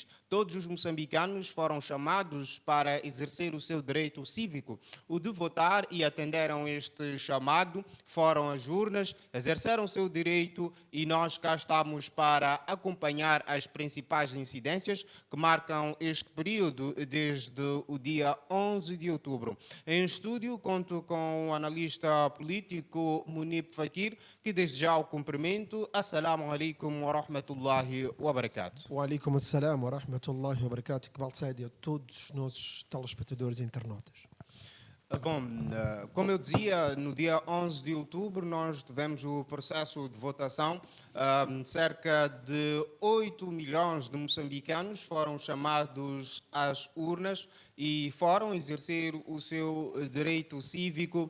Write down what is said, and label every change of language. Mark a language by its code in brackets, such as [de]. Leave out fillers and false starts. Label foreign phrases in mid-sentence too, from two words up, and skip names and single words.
[pt] Todos os moçambicanos foram chamados para exercer o seu direito cívico, o de votar, e atenderam este chamado, foram às urnas, exerceram o seu direito e nós cá estamos para acompanhar as principais incidências que marcam este período desde o dia 11 de outubro. Em estúdio conto com o analista político Munib Fakir, que desde já o cumprimento. [ar] السلام عليكم ورحمة الله وبركاته. وعليكم السلام ورحمة الله وبركاته. [pt] Iqbal Saidi a todos os nossos telespectadores e internautas. Bom, como eu dizia, no dia 11 de outubro nós tivemos o processo de votação. Cerca de 8 milhões de moçambicanos foram chamados às urnas e foram exercer o seu direito cívico.